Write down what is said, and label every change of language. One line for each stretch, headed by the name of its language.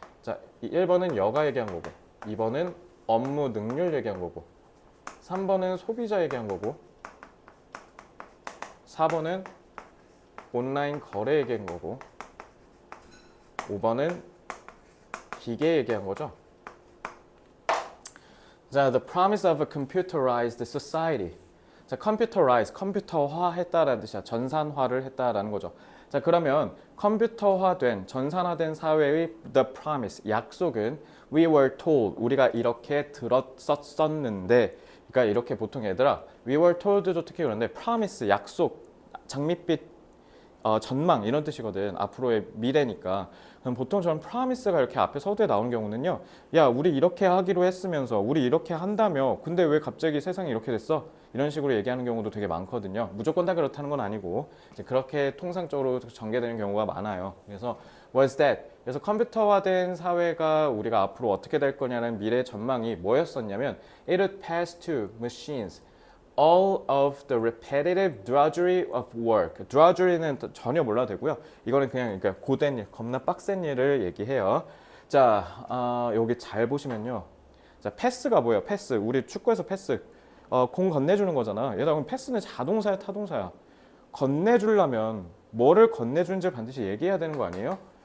Korean: 자, 1번은 여가 얘기한 거고, 2번은 업무 능률 얘기한 거고, 3번은 소비자 얘기한 거고, 4번은 온라인 거래 얘기한 거고, 5번은 기계 얘기한 거죠.
English: 자, the promise of a computerized society.
Korean: 자, 컴퓨터화 했다라는 뜻이야. 전산화를 했다라는 거죠. 자, 그러면 컴퓨터화된, 전산화된 사회의
English: the promise,
Korean: 약속은
English: we were told,
Korean: 우리가 이렇게 들었었는데, 그러니까 이렇게 보통 얘들아, we were told도 특히 그런데 promise, 약속, 장밋빛 전망 이런 뜻이거든. 앞으로의 미래니까. 그럼 보통 저는 promise가 이렇게 앞에 서두에 나오는 경우는요. 야, 우리 이렇게 하기로 했으면서 우리 이렇게 한다며. 근데 왜 갑자기 세상이 이렇게 됐어? 이런 식으로 얘기하는 경우도 되게 많거든요. 무조건 다 그렇다는 건 아니고 이제 그렇게 통상적으로 전개되는 경우가 많아요. 그래서
English: was that?
Korean: 그래서 컴퓨터화된 사회가 우리가 앞으로 어떻게 될 거냐는 미래 전망이 뭐였었냐면
English: it would pass to machines. all of the repetitive drudgery of work.
Korean: drudgery는 전혀 몰라도 되고요. 이거는 그냥 그러니까 고된 일, 겁나 빡센 일을 얘기해요. 자, 여기 잘 보시면요. 자, 패스가 뭐예요? 패스. 우리 축구에서 패스. 공 건네주는 거잖아. 얘들아, 그럼 패스는 자동사야, 타동사야? 건네주려면 뭐를 건네주는지 반드시 얘기해야 되는 거 아니에요?